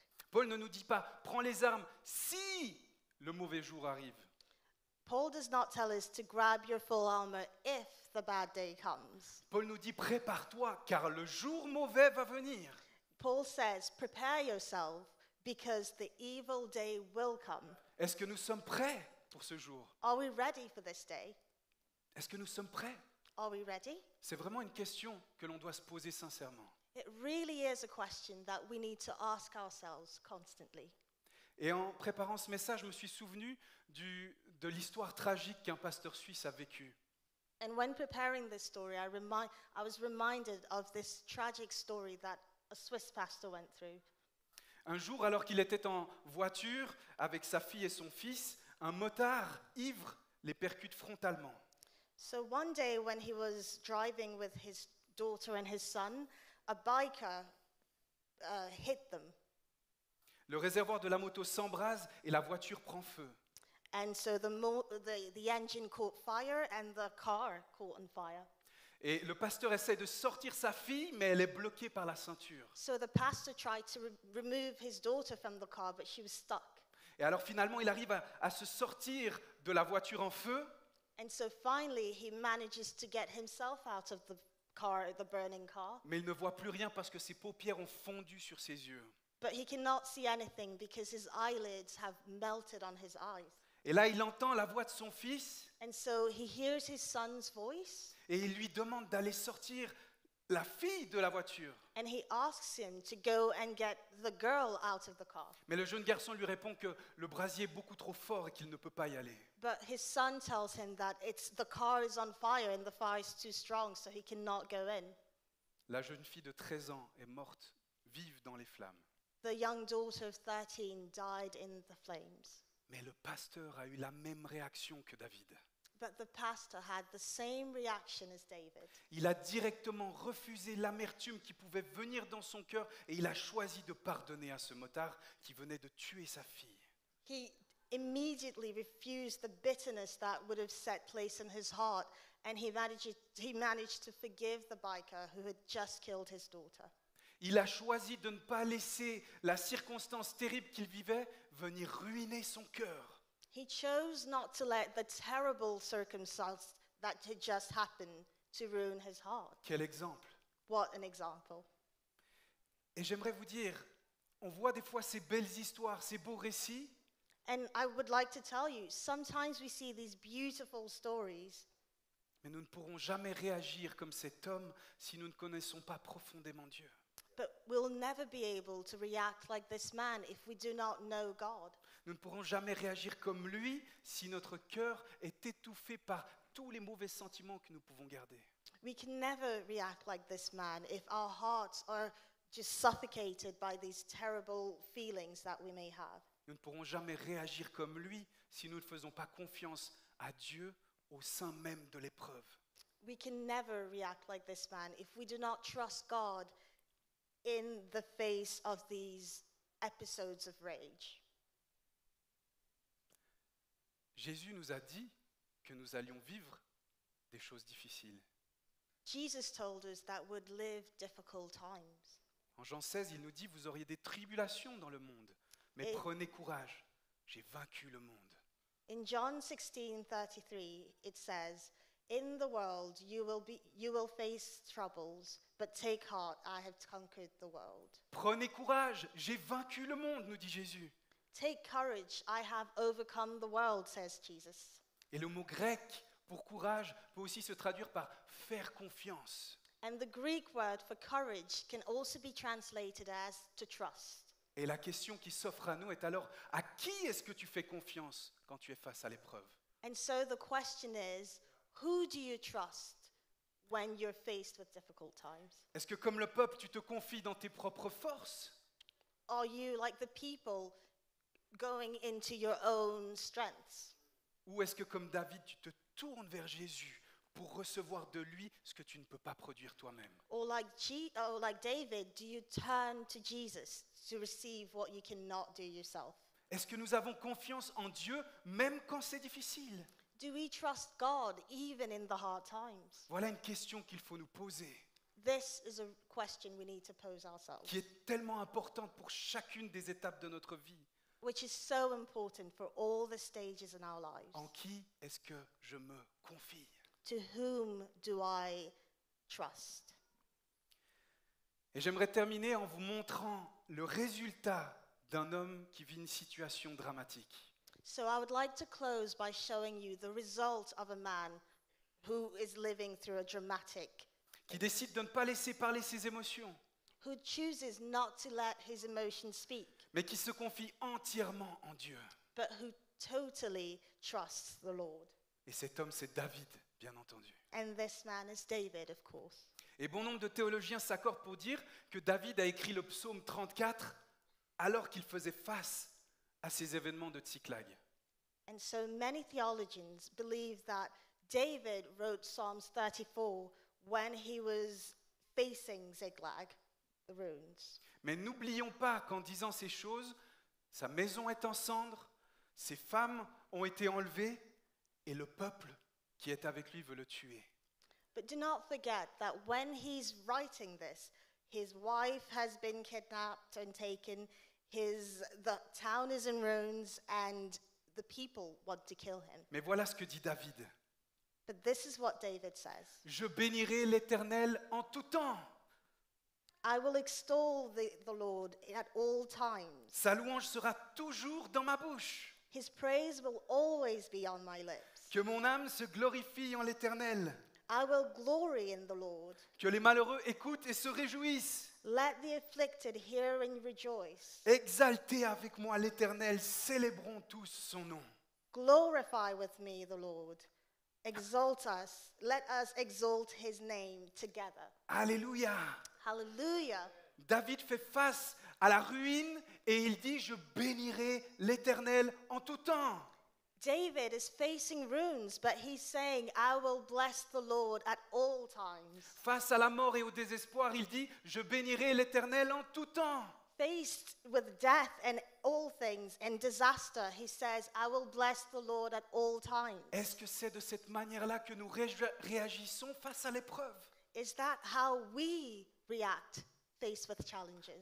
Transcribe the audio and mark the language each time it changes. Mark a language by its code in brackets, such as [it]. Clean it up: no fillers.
[fr] Paul ne nous dit pas, prends les armes si le mauvais jour arrive. [en] Paul does not tell us to grab your full armor if the bad day comes. [fr] Paul nous dit, prépare-toi, car le jour mauvais va venir. [en] Paul says, prepare yourself, because the evil day will come. [fr] Est-ce que nous sommes prêts pour ce jour? [en] Are we ready for this day? [fr] Est-ce que nous sommes prêts? [en] Are we ready? [fr] C'est vraiment une question que l'on doit se poser sincèrement. [en] It really is a question that we need to ask ourselves constantly. [fr] Et en préparant ce message, je me suis souvenu de l'histoire tragique qu'un pasteur suisse a vécue. [en] And when preparing this story, I was reminded of this tragic story that a Swiss pastor went through. [fr] Un jour, alors qu'il était en voiture avec sa fille et son fils, un motard ivre les percute frontalement. [en] So one day when he was driving with his daughter and his son, a biker hit them. [fr] Le réservoir de la moto s'embrase et la voiture prend feu. [en] And so the engine caught fire and the car caught on fire. [fr] Et le pasteur essaie de sortir sa fille, mais elle est bloquée par la ceinture. [en] So the pastor tried to remove his daughter from the car, but she was stuck. [fr] Et alors finalement, il arrive à se sortir de la voiture en feu. [en] And so finally, he manages to get himself out of the burning car. [fr] Mais il ne voit plus rien parce que ses paupières ont fondu sur ses yeux. [en] But he cannot see anything because his eyelids have melted on his eyes. [fr] Et là, il entend la voix de son fils [en] And so he hears his son's voice, [fr] et il lui demande d'aller sortir la fille de la voiture. [en] and he asks him to go and get the girl out of the car. [fr] Mais le jeune garçon lui répond que le brasier est beaucoup trop fort et qu'il ne peut pas y aller. [en] But his son tells him that the car is on fire and the fire is too strong, so he cannot go in. [fr] La jeune fille de 13 ans est morte, vive dans les flammes. [en] The young daughter of 13 died in the flames. [fr] Mais le pasteur a eu la même réaction que David. [en] But the pastor had the same reaction as David. [fr] Il a directement refusé l'amertume qui pouvait venir dans son cœur et il a choisi de pardonner à ce motard qui venait de tuer sa fille. [en] He immediately refused the bitterness that would have set place in his heart, and he managed to forgive the biker who had just killed his daughter. [fr] Il a choisi de ne pas laisser la circonstance terrible qu'il vivait venir ruiner son cœur. [en] He chose not to let the terrible circumstance that had just happened to ruin his heart. [fr] Quel exemple! [en] What an example. [fr] Et j'aimerais vous dire, on voit des fois ces belles histoires, ces beaux récits, [en] And I would like to tell you, sometimes we see these beautiful stories, [fr] mais nous ne pourrons jamais réagir comme cet homme si nous ne connaissons pas profondément Dieu. [en] but we'll never be able to react like this man if we do not know God. [fr] Nous ne pourrons jamais réagir comme lui si notre cœur est étouffé par tous les mauvais sentiments que nous pouvons garder. [en] We can never react like this man if our hearts are just suffocated by these terrible feelings that we may have. [fr] Nous ne pourrons jamais réagir comme lui si nous ne faisons pas confiance à Dieu au sein même de l'épreuve. [en] We can never react like this man if we do not trust God in the face of these episodes of rage. [fr] Jésus nous a dit que nous allions vivre des choses difficiles. [en] Jesus told us that we'd live difficult times. [fr] En Jean 16, il nous dit, vous auriez des tribulations dans le monde, mais Et- prenez courage, j'ai vaincu le monde. [en] In John 16:33, it says, "In the world you will face troubles, but take heart, I have conquered the world." [fr] Prenez courage, j'ai vaincu le monde, nous dit Jésus. [en] Take courage, I have overcome the world, says Jesus. [fr] Et le mot grec pour courage peut aussi se traduire par faire confiance. [en] And the Greek word for courage can also be translated as to trust. [fr] Et la question qui s'offre à nous est alors, à qui est-ce que tu fais confiance quand tu es face à l'épreuve? [en] And so the question is, who do you trust when you're faced with difficult times? [fr] Est-ce que comme le peuple, tu te confies dans tes propres forces? [en] Are you like the people going into your own strengths? [fr] Ou est-ce que comme David, tu te tournes vers Jésus pour recevoir de lui ce que tu ne peux pas produire toi-même? [en] Or like David, do you turn to Jesus to receive what you cannot do yourself? [fr] Est-ce que nous avons confiance en Dieu même quand c'est difficile? [en] Do we trust God even in the hard times? [fr] Voilà une question qu'il faut nous poser, [en] This is a question we need to pose ourselves, [fr] qui est tellement importante pour chacune des étapes de notre vie. [en] which is so important for all the stages in our lives. [fr] En qui est-ce que je me confie? [en] To whom do I trust? [fr] Et j'aimerais terminer en vous montrant le résultat d'un homme qui vit une situation dramatique. [en] So I would like to close by showing you the result of a man who is living through a dramatic, [fr] Qui décide de ne pas laisser parler ses émotions, [en] who chooses not to let his emotions speak, [fr] mais qui se confie entièrement en Dieu. [en] but who totally trusts the Lord. [fr] Et cet homme, c'est David, bien entendu. [en] And this man is David, of course. [fr] Et bon nombre de théologiens s'accordent pour dire que David a écrit le psaume 34 alors qu'il faisait face à ces événements de Tsiklag. [en] And so many theologians believe that David wrote Psalms 34 when he was facing Ziklag, the ruins. [fr] Mais n'oublions pas qu'en disant ces choses, sa maison est en cendres, ses femmes ont été enlevées et le peuple qui est avec lui veut le tuer. [en] But do not forget that when he's writing this, his wife has been kidnapped and taken, the town is in ruins, and the people want to kill him. [fr] Mais voilà ce que dit David. [en] But this is what David says. [fr] Je bénirai l'Éternel en tout temps. [en] I will extol the Lord at all times. [fr] Sa louange sera toujours dans ma bouche. [en] His praise will always be on my lips. [fr] Que mon âme se glorifie en l'Éternel. [en] I will glory in the Lord. [fr] Que les malheureux écoutent et se réjouissent. [en] Let the afflicted hear and rejoice. [fr] Exaltez avec moi l'Éternel, célébrons tous son nom. [en] Glorify with me the Lord. Exalt us. Let us exalt his name together. [fr] Alléluia. [en] Hallelujah. [fr] David fait face à la ruine et il dit, je bénirai l'Éternel en tout temps. [en] David is facing ruins, but he's saying, I will bless the Lord at all times. [fr] Face à la mort et au désespoir, il dit, je bénirai l'Éternel en tout temps. [en] Faced with death and all things and disaster, he says, I will bless the Lord at all times. [fr] Est-ce que c'est de cette manière-là que nous réagissons face à l'épreuve? [en] Is that how we react faced with challenges?